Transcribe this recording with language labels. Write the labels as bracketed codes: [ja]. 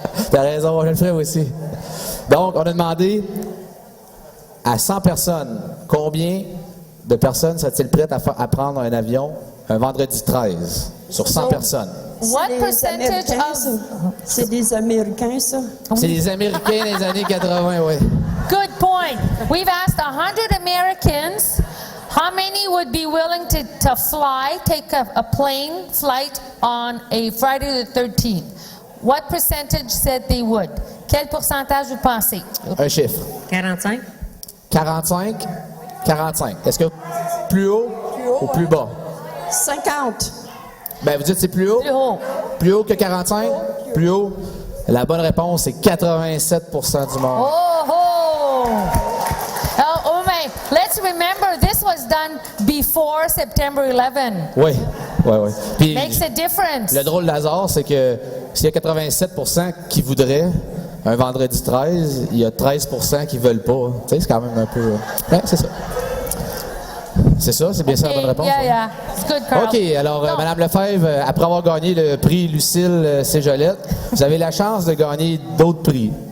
[fr] T'as raison, je le ferai aussi. Donc, on a demandé à 100 personnes, combien de personnes sont-ils prêtes à prendre un avion un vendredi 13 sur 100 personnes? [en] What percentage of... [fr] C'est des Américains, ça? C'est les Américains des années 80, oui. [en] Good point. We've asked 100 Americans how many would be willing to fly, take a plane flight on a Friday the 13th. What percentage said they would? [fr] Quel pourcentage vous pensez? Un chiffre. 45. 45? 45. Est-ce que plus haut ou plus bas? 50. Ben, vous dites c'est plus haut? Plus haut. Plus haut que 45? Plus haut. La bonne réponse, c'est 87 du monde. [en] Oh, oh. Oh, my. Let's remember, this was done before September 11. [fr] Oui, oui, oui. Puis, [en] Makes a difference. [fr] le drôle d'hasard, c'est que s'il y a 87 qui voudraient un vendredi 13, il y a 13 qui veulent pas. Tu sais, c'est quand même un peu... Ouais, c'est ça. C'est ça, c'est bien ça la bonne réponse? [en] Yeah, [fr] ouais. [en] yeah. It's good, Carl. [fr] OK, alors, Donc, Mme Lefebvre, après avoir gagné le prix Lucille Cégolette, vous avez la chance de gagner d'autres prix.